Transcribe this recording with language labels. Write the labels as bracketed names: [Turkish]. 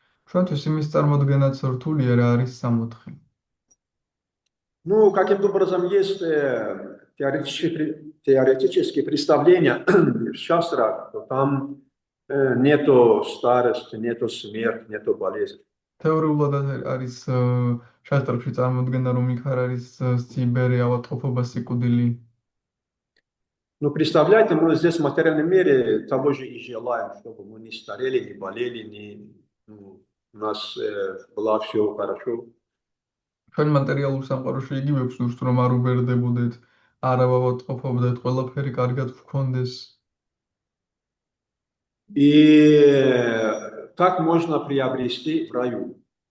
[Georgian] ჩვენთვის იმის წარმოდგენაც რთულია რა არის სამოთხე. [Russian] Ну, каким-то образом есть теоретические представления в шастрах, что там нету старости, нету смерти, нету болезни. [Georgian] თეორიულად არის შასტრებში წარმოდგენა, რომ იქ არ არის სიბერი, ავადმყოფობა, сикудили. [Russian] Ну, представляете, мы здесь в материальном мире того же и желаем, чтобы мы не старели, не болели, у нас было все хорошо. [Georgian] ჩვენ მატერიალურ სამყაროში იგივე გვსურს, რომ არ უბერდებოდეთ, არ ავადმყოფობდეთ, ყველაფერი კარგად გქონდეს. [Russian] И как можно приобрести в раю?